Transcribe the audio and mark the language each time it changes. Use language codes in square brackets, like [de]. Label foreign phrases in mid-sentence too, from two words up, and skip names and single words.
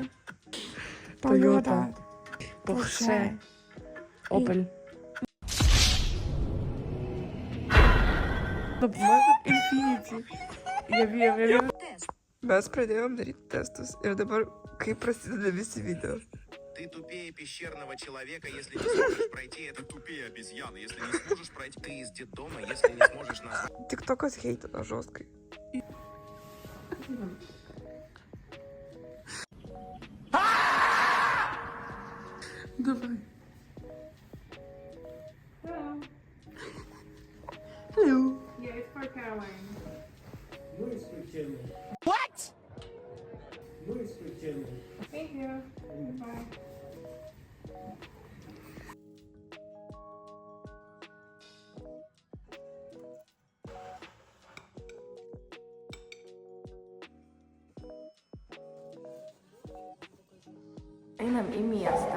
[ru] Toyota, Porsche, Opel. Infinity. Я [lt] Mes pradėjom daryti testus ir dabar kaip prasideda visi video. [ru] Ты тупее пещерного человека, если не сможешь пройти это. Тупее обезьяны, если не сможешь пройти. Ты из детдома, если не сможешь назвать. [lt] Тиктоkas heitina žostkai. [ru] Давай. [en] Yeah, it's for Caroline. Thank you. Bye. [lt] Einam į miestą,